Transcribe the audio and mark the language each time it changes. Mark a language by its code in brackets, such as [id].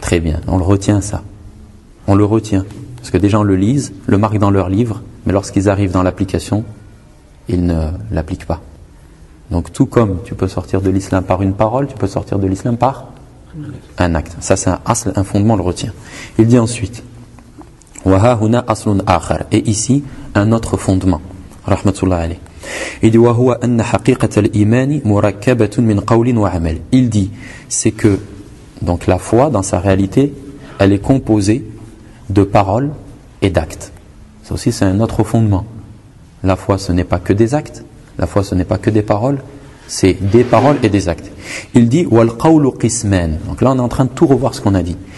[fr] Très bien, on le retient ça. On le retient. Parce que des gens le lisent, le marquent dans leur livre, mais lorsqu'ils arrivent dans l'application, ils ne l'appliquent pas. Donc tout comme tu peux sortir de l'islam par une parole, tu peux sortir de l'islam par un acte. Ça c'est un asl, un fondement, on le retient. Il dit ensuite, [ar] وَهَهُنَا أَصْلٌ آخَرٌ. [fr] Et ici, un autre fondement. [ar] رَحْمَتُ. [fr] Il dit, [ar] وَهُوَ أَنَّ حَقِيقَةَ الْإِيمَانِ مُرَكَّبَةٌ مِنْ قَوْلٍ وَعَمَلٍ. [fr] Il dit, c'est que donc la foi, dans sa réalité, elle est composée de paroles et d'actes. Ça aussi, c'est un autre fondement. La foi, ce n'est pas que des actes. La foi, ce n'est pas que des paroles. C'est des paroles et des actes. Il dit, [ar] وَالْقَوْلُ قِسْمَانٍ. [fr] Donc là, on est en train de tout revoir ce qu'on a dit.